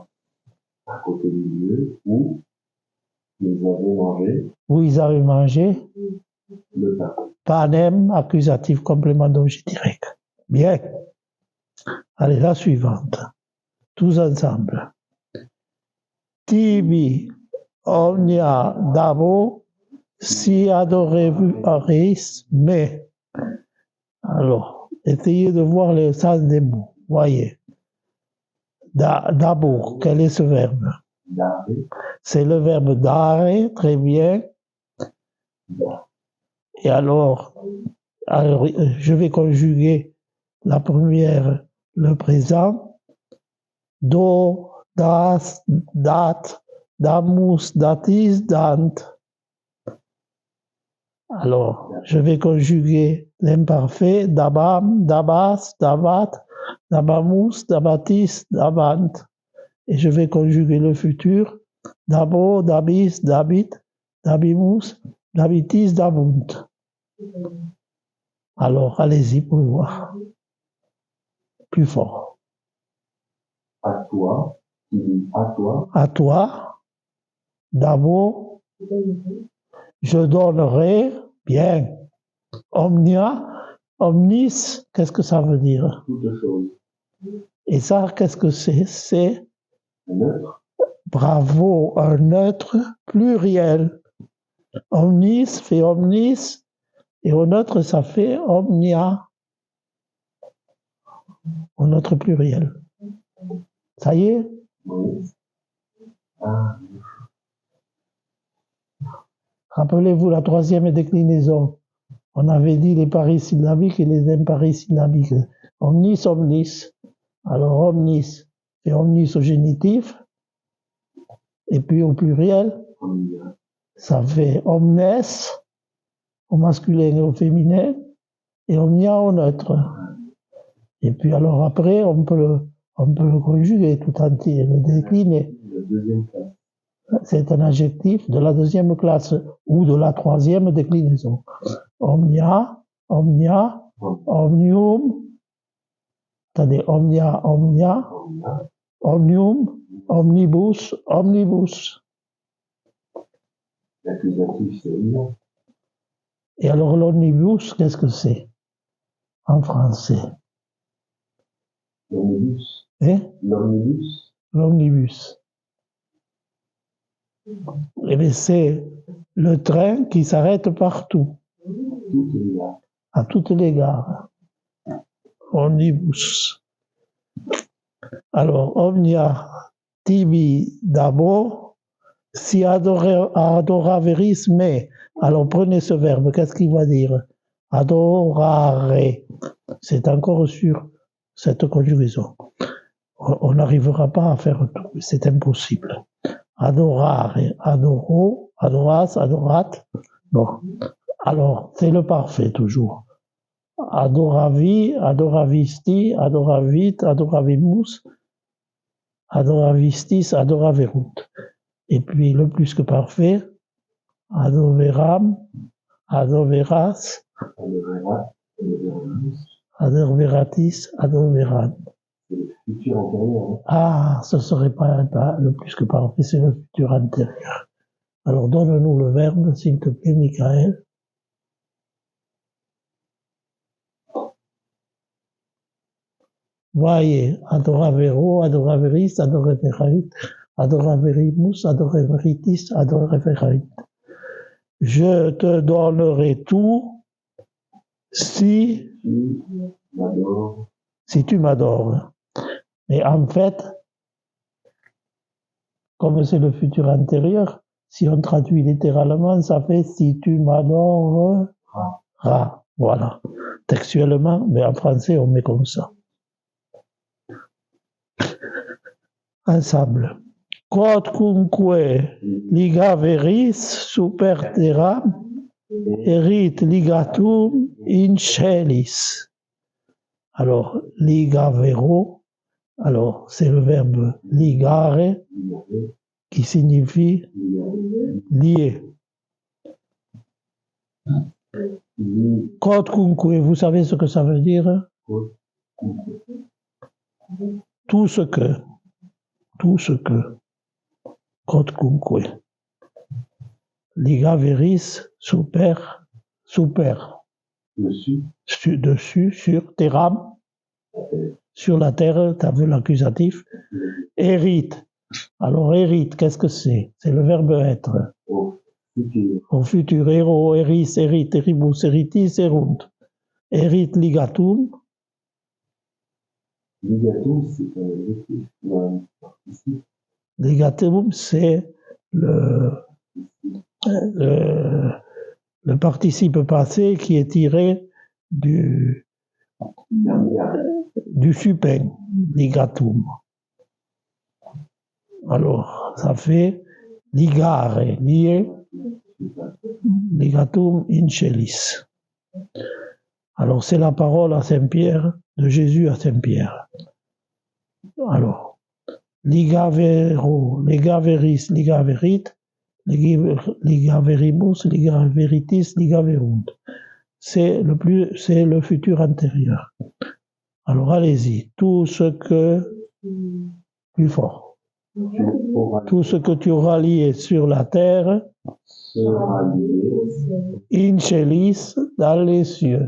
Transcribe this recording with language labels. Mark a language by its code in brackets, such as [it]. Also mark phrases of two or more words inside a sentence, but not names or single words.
[fr] à côté du lieu où ils avaient mangé Où ils avaient mangé le pain. panem, accusatif, complément d'objet direct. Bien. Allez, la suivante. Tous ensemble. [la] Tibi omnia dabo si adoreris me. [fr] Alors, essayez de voir le sens des mots. Voyez. D'abord, quel est ce verbe? Dare, C'est le verbe dare, très bien. Et alors, je vais conjuguer la première, le présent. [la] Do, das, dat, damus, datis, dant. [fr] Alors, je vais conjuguer l'imparfait, [la] dabam, dabas, dabat, dabamus, dabatis, dabant. [fr] Et je vais conjuguer le futur, [la] dabo, dabis, dabit, dabimus, dabitis, dabunt. [fr] Alors, allez-y pour voir. Plus fort. à toi, qui dit à toi, À toi, d'abord, je donnerai, bien, [la] omnia, omnis, [fr] qu'est-ce que ça veut dire? toute chose. Et ça, qu'est-ce que c'est? C'est, Neutre, bravo, un neutre pluriel. Omnis fait omnis, et au neutre, ça fait omnia. Au neutre pluriel. Ça y est? oui. Ah, Rappelez-vous la troisième déclinaison. On avait dit les paris syllabiques et les imparis syllabiques. [la] Omnis, omnis. [fr] Alors omnis, c'est omnis au génitif. Et puis au pluriel, omnia, ça fait omnes au masculin et au féminin. Et omnia au neutre. Et puis alors après, on peut le conjuguer tout entier, le décliner. le deuxième cas. C'est un adjectif de la deuxième classe ou de la troisième déclinaison. [la] Omnia, omnia, omnium, attendez, omnia, omnia, Omnia, omnium, omnibus, omnibus. [fr] l'accusatif c'est omnia. Et alors l'omnibus, qu'est-ce que c'est en français? L'omnibus, Hein? l'omnibus, L'omnibus. Eh bien, c'est le train qui s'arrête partout, toutes les gares. à toutes les gares. Omnibus. Alors, [la] omnia tibi dabo, si adoraveris me. [fr] Alors, prenez ce verbe, qu'est-ce qu'il va dire? Adorare. C'est encore sur cette conjugaison. On n'arrivera pas à faire tout, c'est impossible. [la] Adorare, adoro, adoras, adorat. [fr] Bon. Alors, c'est le parfait toujours. [la] Adoravi, adoravisti, adoravit, adoravimus, adoravistis, adoraverunt. [fr] Et puis le plus que parfait, [la] adoveram, adoveras, Adorera, adoreramus, adorveratis, adoveran. [fr] c'est le futur antérieur. Hein. Ah, ce serait pas le plus que parfait, c'est le futur antérieur. Alors donne-nous le verbe, s'il te plaît, Michael. Voyez, [la] adoravero, adoraveris, adoraverit, adoraverimus, adoreveritis, adoraverit. [fr] Je te donnerai tout si tu m'adores. Mais en fait, comme c'est le futur antérieur, si on traduit littéralement, ça fait si tu m'adoreras. Voilà. Textuellement, mais en français, on met comme ça. Ensemble. [la] Quodcunque ligaveris super terram, Erit ligatum in celis. [fr] Alors, ligavero, alors c'est le verbe ligare qui signifie lier. Quodcunque, vous savez ce que ça veut dire? Tout ce que. Quodcunque. [la] Ligaveris, super. [fr] Dessus, sur, terram, sur la terre, tu as vu l'accusatif. Erit. Alors, erit, qu'est-ce que c'est? C'est le verbe être. Au futur, [la] ero, eris, erit, eribus, eritis, erunt. Erit ligatum. Ligatum, [fr] c'est le participe passé qui est tiré du supin, ligatum. Alors, ça fait ligare, lié, [la] ligatum in celis. [fr] Alors, c'est la parole à Saint-Pierre, de Jésus à Saint-Pierre. Alors, [la] ligavero, ligaveris, ligaverit, ligaveribus, ligaveritis, ligaverunt. [fr] C'est le futur antérieur. Alors, allez-y. Tout ce que, plus fort. Tout ce que tu auras lié sur la terre, [la] in celis, [fr] dans les cieux.